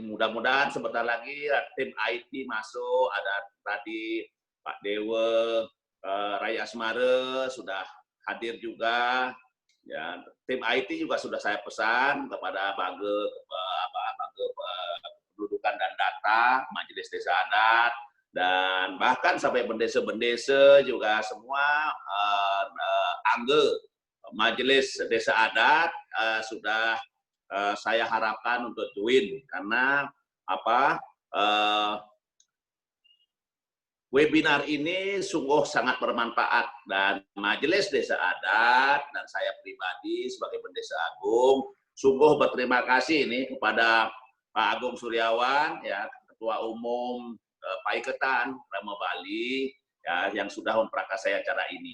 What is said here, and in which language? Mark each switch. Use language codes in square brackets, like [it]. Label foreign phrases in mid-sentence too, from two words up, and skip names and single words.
[id] mudah-mudahan sebentar lagi tim IT masuk, ada tadi Pak Dewa, Rai Asmara sudah hadir juga, ya, tim IT juga sudah saya pesan kepada Bage Kependudukan dan Data, Majelis Desa Adat, dan bahkan sampai bendesa-bendesa juga semua angga Majelis Desa Adat sudah saya harapkan untuk join, karena webinar ini sungguh sangat bermanfaat, dan Majelis Desa Adat dan saya pribadi sebagai Bendesa Agung sungguh berterima kasih ini kepada Pak Agung Suryawan, ya, Ketua Umum Paiketan Rama Bali, ya, yang sudah memprakarsai acara ini.